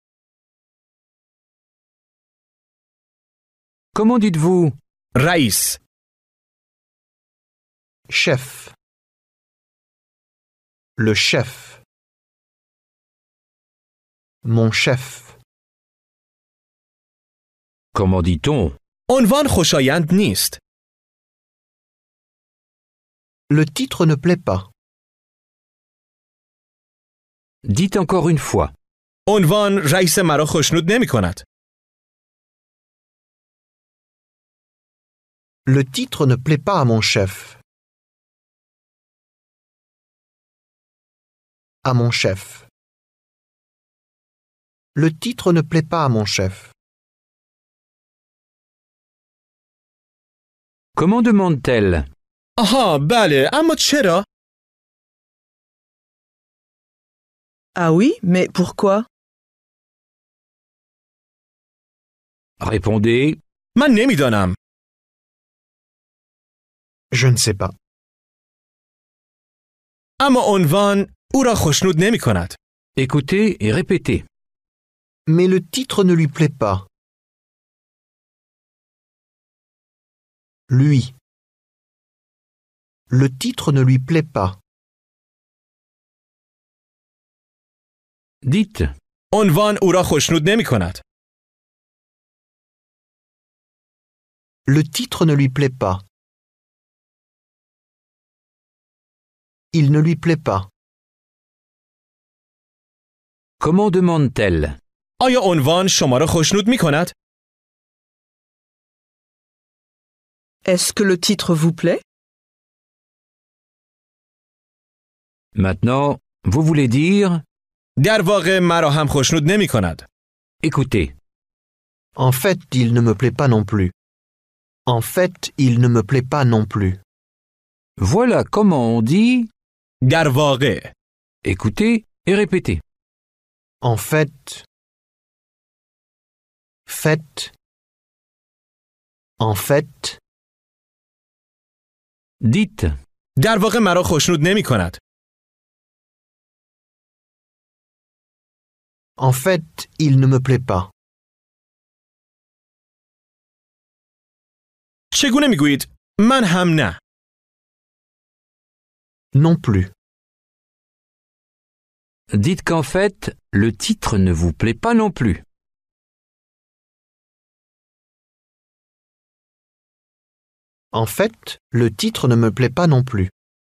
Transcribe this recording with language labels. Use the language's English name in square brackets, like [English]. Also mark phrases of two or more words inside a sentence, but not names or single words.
[French] Comment dites-vous? [Persian] رئیس. [French] Chef. Le chef. Mon chef. Comment dit-on? [Persian] عنوان خوشایند نیست. [French] Le titre ne plaît pas. Dites encore une fois. [Persian] عنوان رئیس مرا خوشنود نمی کند. [French] Le titre ne plaît pas à mon chef. À mon chef. Le titre ne plaît pas à mon chef. Comment demande-t-elle? [Persian] آها بله اما چرا؟ [French] Ah oui, mais pourquoi? Répondez. [Persian] من نمیدانم. [French] Je ne sais pas. [Persian] اما عنوان او را خوشنود نمی کند. [French] Écoutez et répétez. Mais le titre ne lui plaît pas. Lui. Le titre ne lui plaît pas. Dites. [Persian] عنوان او را خوشنود نمی کند. [French] Le titre ne lui plaît pas. Il ne lui plaît pas. Comment demande-t-elle? [Persian] آیا عنوان شما را خوشنود می کند؟ [French] Est-ce que le titre vous plaît? Maintenant, vous voulez dire [Persian] در واقع مرا هم خوشنود نمی کند. [French] écoutez. En fait, il ne me plaît pas non plus. En fait, il ne me plaît pas non plus. Voilà comment on dit [Persian] در واقع. [French] écoutez et répétez. En fait. Fait. En fait. Dites. [Persian] در واقع مرا خوشنود نمی کند. [French] En fait, il ne me plaît pas. [Persian] چگونه می گویید؟ من هم نه. [French] Non plus. Dites qu'en fait, le titre ne vous plaît pas non plus. En fait, le titre ne me plaît pas non plus.